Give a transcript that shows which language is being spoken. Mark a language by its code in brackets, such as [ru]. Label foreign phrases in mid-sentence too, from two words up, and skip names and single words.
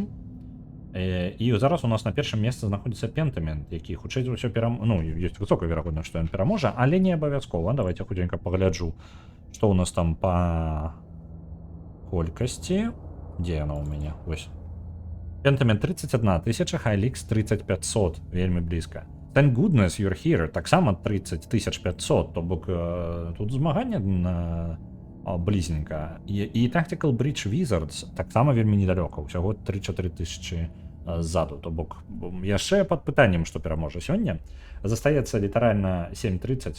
[be] І зараз у нас на першым месцы знаходзіцца Пентамент, які хутчэй за ўсё ёсць высокая верагоднасць, што ён пераможа, але не абавязкова. Давайте хутенька пагляджу, што ў нас там па колькасці. Дзе яна ў мяне? Вось. Пентамент 31 000, Хайлікс 3500, вельмі блізка. Thank goodness you're here, таксама 30 500, то бок тут змаганне блізненька. І Tactical Bridge Wizards таксама вельмі недалёка, усяго 3-4 тысячы ззаду, то бок яшчэ пад пытаннем, што пераможа сёння. Застаецца літаральна 7:30.